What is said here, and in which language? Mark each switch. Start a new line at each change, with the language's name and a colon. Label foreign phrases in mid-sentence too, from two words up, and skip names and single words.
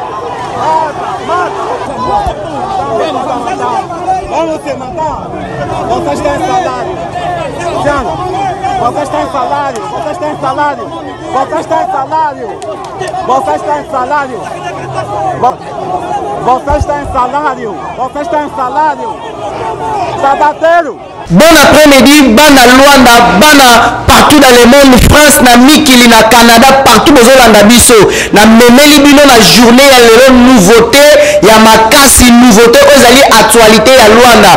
Portuguese: Vamos se matar. Vocês têm salário. Vocês têm salário. Vocês têm salário. Vocês têm salário. Vocês têm salário. Vocês têm salário. Vocês têm salário. Sabateiro.
French: Bon après-midi, bana Luanda, bana partout dans le monde, France,
Lingala: na Mikili, na Canada,
French: partout aux Holanda biso.
Lingala: Na memeli bino na journée ya lelo nouveauté, ya makasi nouveauté, ozali actualité ya Luanda.